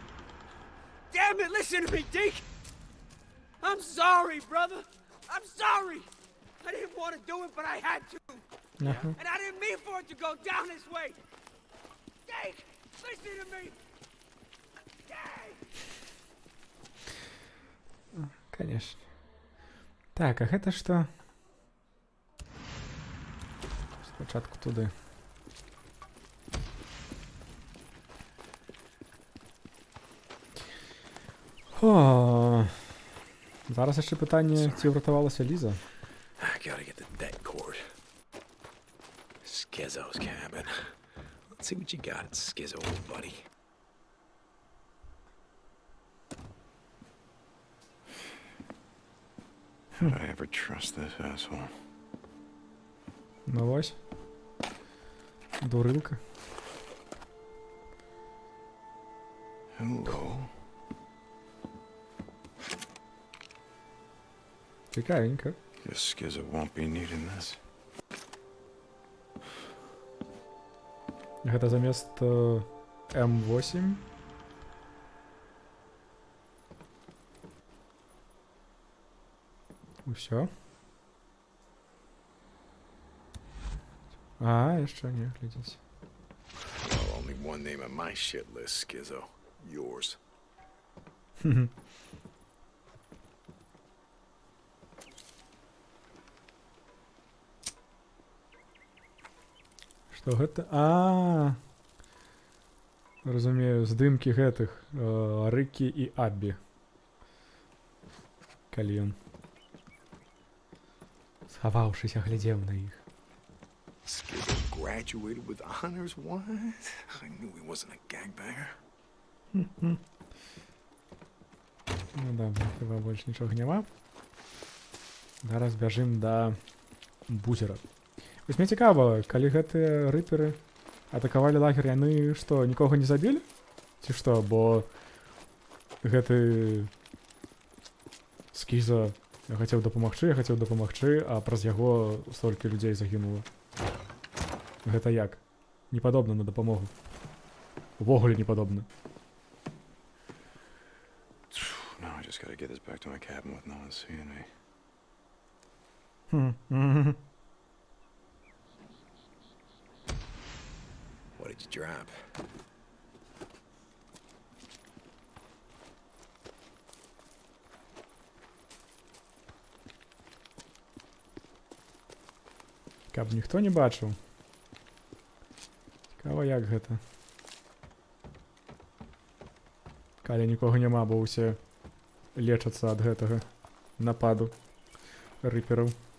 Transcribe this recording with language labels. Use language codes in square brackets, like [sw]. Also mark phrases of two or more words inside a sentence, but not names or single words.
[en] Damn it, listen to me, Deke! I'm sorry, brother. I'm sorry. I didn't want to do it, but I had to. And I didn't mean for it to go down this way. Deke, listen to me. Deke! [be] Конечно. Так, а гэта што? Спачатку туды. О, зараз яшчэ пытанне, ці ўратавалася Ліза? [en] I gotta get the debt cord. Skizzo's cabin. Let's see what you got, Skizzo, old buddy. How'd I ever trust this asshole? [uk] Ну ось. Дурилка. [en] Hello. [uk] Цікавенько. [en] Guess Skizzo won't be needing this. [be] Гэта замест М8. Усё. Яшчэ не, глядзіце. [en] Well, only one name on my shit list, Skizzo. Yours. [be] Што гэта? Разумею, здымкі гэтых Рыкі і Аббі. Калі ён схаваўшыся глядзеў на іх. [en] Skizzo graduated with honors? What? I knew he wasn't a gangbanger. [be] Ну добра, хіба больш нічога няма. Зараз бяжым да Бузера. Вось мне цікава, калі гэтыя рыперы атакавалі лагер, яны што, нікога не забілі? Ці што, бо гэты Скіза Я хацеў дапамагчы, а праз яго столькі людзей загінула. Гэта як? Не падобна на дапамогу. Увогуле не падобна. [en] No, I just gotta get this back to my cabin with no one seeing me. What did you drop? [be] Каб ніхто не бачыў. Цікава, як гэта. Калі нікога няма, бо ўсе лечацца ад гэтага нападу рыпераў.